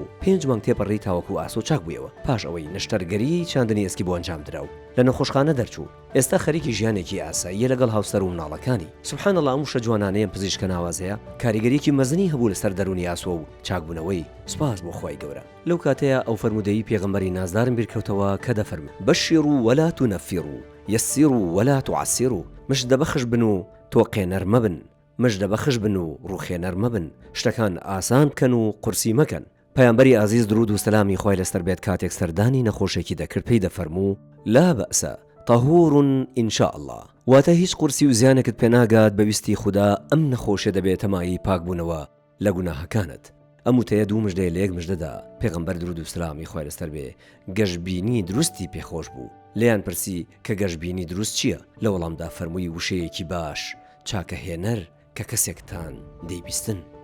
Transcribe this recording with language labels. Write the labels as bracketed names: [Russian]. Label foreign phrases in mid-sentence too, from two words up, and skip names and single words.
[Central Kurdish] 5 مانگ تێپەڕی تاوەکو ئاسۆ چاک بوویەوە. پاش ئەوەی نشتەرگەری چاندنی ئێسکی بۆ ئەنجام درا و لە نەخۆشخانە دەرچوو. ئێستا خەریکی ژیانێکی ئاساییە لەگەڵ هاوسەر و منداڵەکانی. [Arabic] سوبحان الله [Central Kurdish] ئەم وشە جوانانەیە پزیشکە ناوازەیە کاریگەریەکی مەزنی هەبوو لەسەر دەرونی ئاسۆ و چاکبوونەوەی. سوپاس بۆ خۆی گەورە. لەو کاتەیە ئەو فەرمودەی پێغەمبەری نازدارم بیرکەوتەوە کە دەفەرمێ [Arabic] بەشیروا ولا تنفروا یسروا ولا تعسروا. [Central Kurdish] مژدە بەخش بن و تۆقێنەر مەبن. مژدە بەخش بن و ڕوخێنەر مەبن. شتەکان ئاسان بکەن و قورسی مەکەن. پەیامبەری ئازیز درود و سەلامی خۆی لەسەر بێت کاتێک سەردانی نەخۆشێکی دەکرد پێی دەفەرموو [Arabic] لا بەئسە طهور إن شاء الله. [Central Kurdish] واتە هیچ قورسی و زیانێکت پێ ناگات بەویستی خوددا ئەم نەخۆشە دەبێت تەمایی پاکبوونەوە لە گوناهەکانت. ئەم وتەیە 2 مژدەی لە 1 مژدەدا پێغەمبەر درود و سەلامی خۆی لەسەر بێ گەشببینی دروستی پێخۆش بوو. لێیان پرسی کە گەشببینی دروست چییە؟ لە وەڵامدا فەرمووی وشەیەکی باش چاکە هێنەر کە کەسێکتان دەیبیستن.